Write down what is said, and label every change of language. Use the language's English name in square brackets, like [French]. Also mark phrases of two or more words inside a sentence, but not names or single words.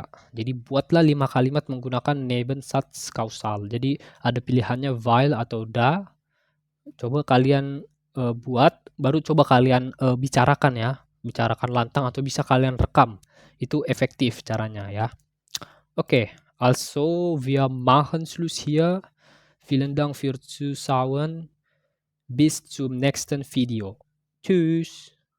[Indonesian] Jadi buatlah 5 kalimat menggunakan [German] Nebensatz kausal. [Indonesian] Jadi ada pilihannya weil atau da. Coba kalian buat, baru coba kalian bicarakan ya. Bicarakan lantang atau bisa kalian rekam. Itu efektif caranya ya. Oke, [German] also wir machen Schluss hier. Vielen Dank fürs Zuschauen. Bis zum nächsten Video. Tschüss.